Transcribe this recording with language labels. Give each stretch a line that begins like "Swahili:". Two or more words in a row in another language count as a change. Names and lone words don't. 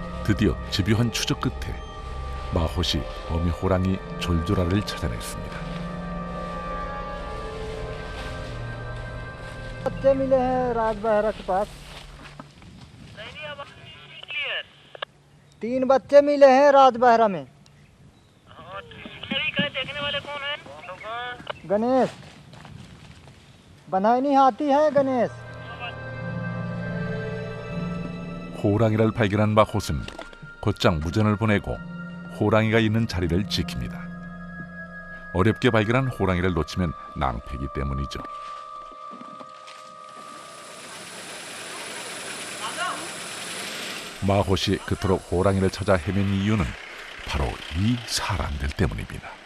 Korean: 드디어 집요한 추적 끝에 마호시 어미 호랑이 졸졸아를 찾아냈습니다.
Hindi: बच्चे मिले हैं राजबहरा के पास। 3 बच्चे मिले हैं राजबहरा में। देखने वाले कौन है? गणेश बनानी हाथी है गणेश।
Korean: 호랑이를 발견한 마호스는 곧장 무전을 보내고 호랑이가 있는 자리를 지킵니다. 어렵게 발견한 호랑이를 놓치면 낭패이기 때문이죠. 마호시 그토록 호랑이를 찾아 헤맨 이유는 바로 이 사람들 때문입니다.